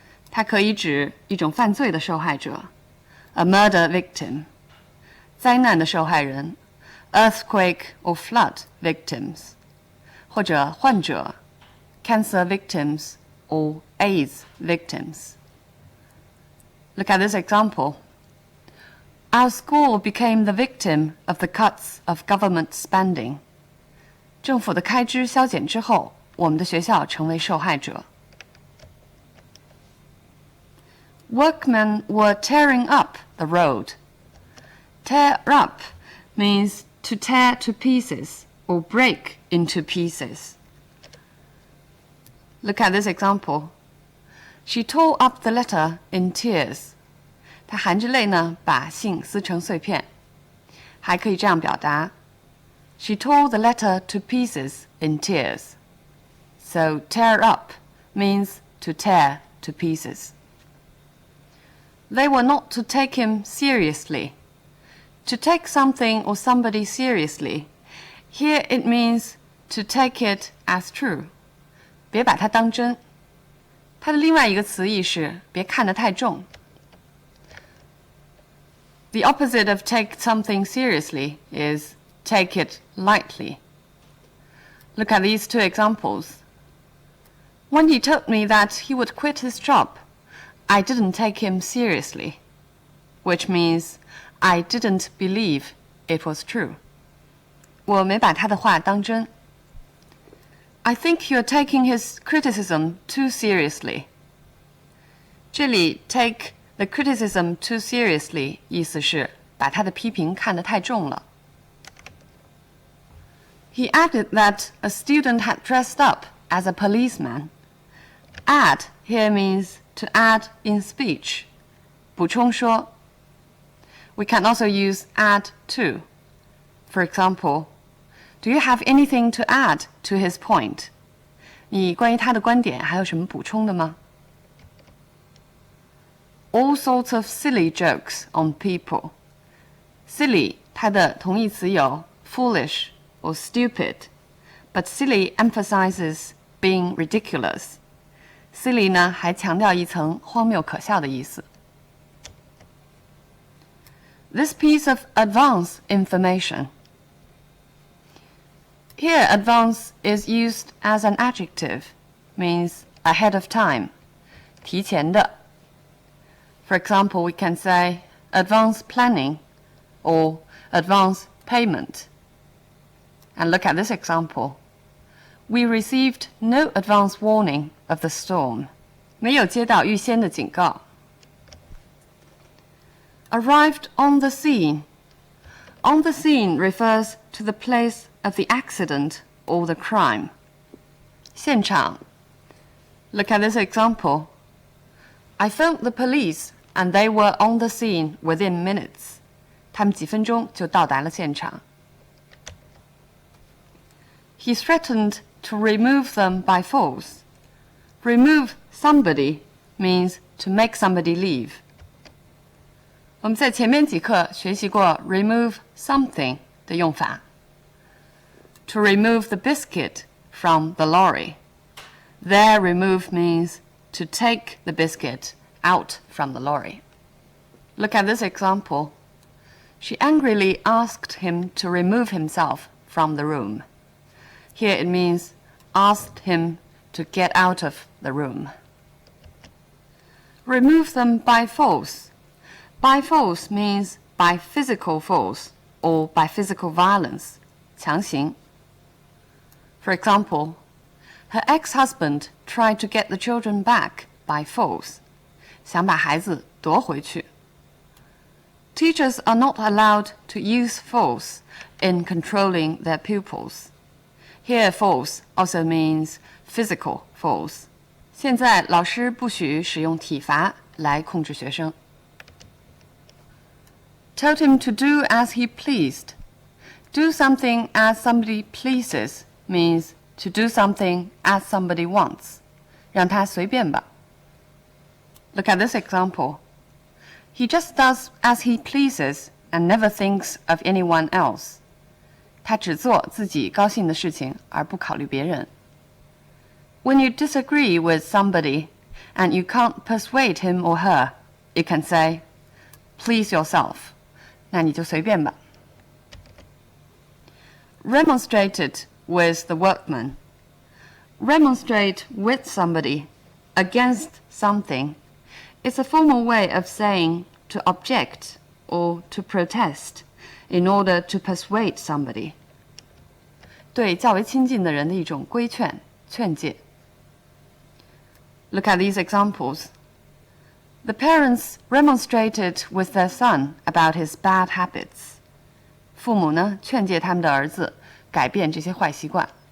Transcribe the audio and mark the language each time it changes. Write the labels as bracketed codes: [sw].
[zh] 它可以指一种犯罪的受害者 [en] a murder victim, [zh] 灾难的受害人 [en] earthquake or flood victims, [zh] 或者患者 [en] cancer victims or AIDS victims. Look at this example. Our school became the victim of the cuts of government spending. [zh] 政府的开支削减之后，我们的学校成为受害者。 [en] Workmen were tearing up the road. Tear up means to tear to pieces or break into pieces. Look at this example. She tore up the letter in tears. [zh] 她含着泪呢，把信撕成碎片。还可以这样表达 [en] She tore the letter to pieces in tears. So tear up means to tear to pieces. They were not to take him seriously. To take something or somebody seriously, here it means to take it as true. [zh] 别把它当真。它的另外一个词义是别看得太重。 [en] The opposite of take something seriously is take it lightly. Look at these two examples. When he told me that he would quit his job, I didn't take him seriously, which means I didn't believe it was true. [zh] 我没把他的话当真。 [en] I think you're taking his criticism too seriously. [zh] 这里 [en] take the criticism too seriously [zh] 意思是把他的批评看得太重了。 [en] He added that a student had dressed up as a policeman. Add here means to add in speech, [zh] 补充说. [en] We can also use add to. For example, do you have anything to add to his point? [zh] 你关于他的观点还有什么补充的吗？ [en] All sorts of silly jokes on people. Silly [zh] 它的同义词有 [en] foolish or stupid, but silly emphasizes being ridiculous. [zh] Silly 呢还强调一层荒谬可笑的意思。 [en] This piece of advance information. Here, advance is used as an adjective, means ahead of time, [zh] 提前的. [en] For example, we can say advance planning or advance payment. And look at this example. We received no advance warning of the storm. [zh] 没有接到预先的警告。 [en] Arrived on the scene. On the scene refers to the place of the accident or the crime. [zh] 现场. [en] Look at this example. I phoned the police and they were on the scene within minutes. [zh] 他们几分钟就到达了现场。 [en] He threatened to remove them by force. Remove somebody means to make somebody leave. [zh] 我们在前面几课学习过 [en] remove something [zh] 的用法。 [en] To remove the biscuit from the lorry. There, remove means to take the biscuit out from the lorry. Look at this example. She angrily asked him to remove himself from the room. Here it means asked him to get out of the room. Remove them by force. By force means by physical force or by physical violence, [zh] 强行. [en] For example, her ex-husband tried to get the children back by force, [zh] 想把孩子夺回去. [en] Teachers are not allowed to use force in controlling their pupils. Here, force also means physical force. [zh] 现在老师不许使用体罚来控制学生。 [en] Told him to do as he pleased. Do something as somebody pleases means to do something as somebody wants. [zh] 让他随便吧。 [en] Look at this example. He just does as he pleases and never thinks of anyone else. [zh] 他只做自己高兴的事情，而不考虑别人。 [en] When you disagree with somebody and you can't persuade him or her, you can say, please yourself. [zh] 那你就随便吧。 [en] Remonstrated with the workman. Remonstrate with somebody against something is a formal way of saying to object or to protest in order to persuade somebody. [zh] 对较为亲近的人的一种规劝、劝诫。 [en] Look at these examples. The parents remonstrated with their son about his bad habits. [zh] 父母呢，劝诫他们的儿子改变这些坏习惯。